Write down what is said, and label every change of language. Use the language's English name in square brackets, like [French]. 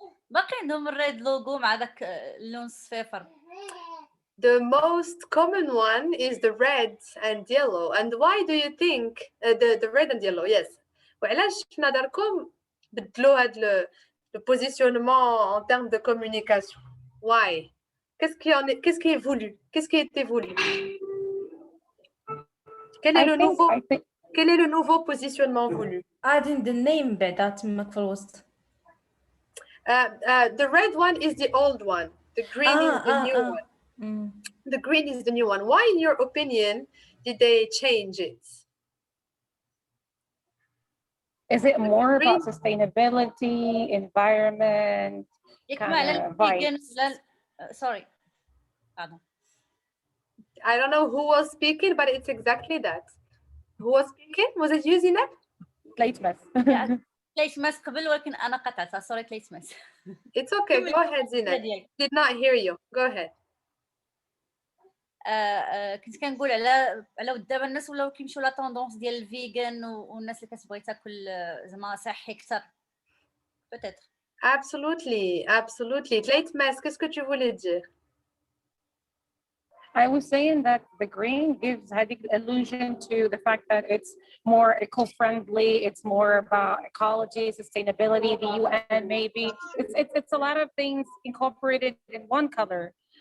[Arabic] باقي عندهم الريد لوجو مع داك اللون الصفيفر. [English] The most common one is the red and yellow. And why do you think the red and yellow? Yes. [Arabic] وعلاش حنا داركم بدلوا هاد [French] le positionnement en termes de communication? Why? Qu'est-ce qui est voulu? Qu'est-ce qui a été voulu? Quel est le nouveau positionnement voulu? [English] Adding the name [Arabic] بعدا تماك في الوسط. [English] The red one is the old one. The green is the new one. The green is the new one. Why, in your opinion, did they change it? Is it more about sustainability, environment, kind of vibes? Sorry. Pardon. I don't know who was speaking, but it's exactly that. Who was speaking? Was it you, Zineb? Tleitmas. [Arabic] Tleitmas قبل ولكن أنا قطعتها. [English] Sorry, Tleitmas. It's okay. Go ahead, Zineb. Did not hear you. Go ahead. [Arabic] كنت كنقول على دابا الناس ولاو كيمشيو لا طوندونس ديال الفيغان والناس اللي كتبغي تاكل زعما صحي اكثر peut-être. [English] Absolutely. [French] Tleitmas, qu'est-ce que tu voulais dire? [English] I was saying that the green gives هذيك illusion to the fact that it's more eco-friendly, it's more about ecology, sustainability, the UN maybe. It's a lot of things incorporated in one color.